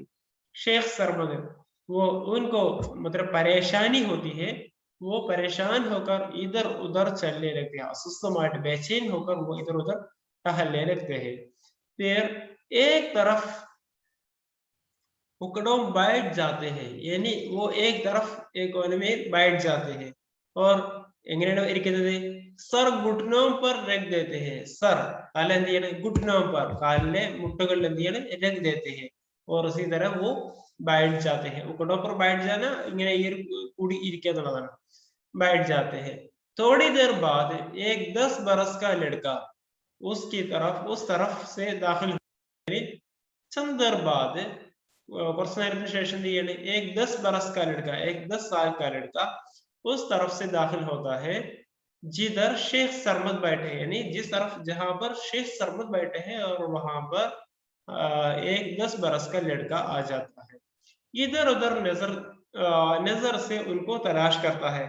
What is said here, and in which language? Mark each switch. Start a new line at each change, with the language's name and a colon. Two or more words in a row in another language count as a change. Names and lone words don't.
Hindi: शेख सरमद वो उनको मतलब परेशानी होती है, वो परेशान होकर इधर उधर चलने लगते हैं. सुस्तमाट बेचैन होकर वो इधर उधर टहलने लगते हैं. फिर एक तरफ उकड़ों बैठ जाते हैं, यानी वो एक तरफ एक कोने में बैठ जाते हैं और
Malayalam: എങ്ങനെയാണ് ഇരിക്കുന്നത്?
Hindi: സർ घुटनों पर रख देते हैं. सर काल
Malayalam: എന്ത് ചെയ്യണം?
Hindi: घुटनों पर
Malayalam: കാലിലെ മുട്ടുകളിൽ എന്ത് ചെയ്യണം?
Hindi: रख देते हैं और उसी तरह वो बैठ जाते हैं. उकड़ों पर बैठ जाना
Malayalam: ഇങ്ങനെ ഈ ഒരു കൂടി ഇരിക്കുക എന്നുള്ളതാണ്.
Hindi: बैठ जाते हैं. थोड़ी देर बाद एक 10 बरस का लड़का उसकी तरफ उस तरफ से दाखिल चंद देर बाद
Malayalam: കുറച്ച് നേരത്തിന് ശേഷം എന്ത് ചെയ്യാണ്?
Hindi: एक 10 बरस का लड़का एक 10 साल का लड़का उस तरफ से दाखिल होता है जिधर शेख सरमद बैठे हैं, यानी जिस तरफ जहां पर शेख सरमद बैठे हैं और वहां पर एक 10 बरस का लड़का आ जाता है. इधर उधर नजर से उनको तलाश करता है.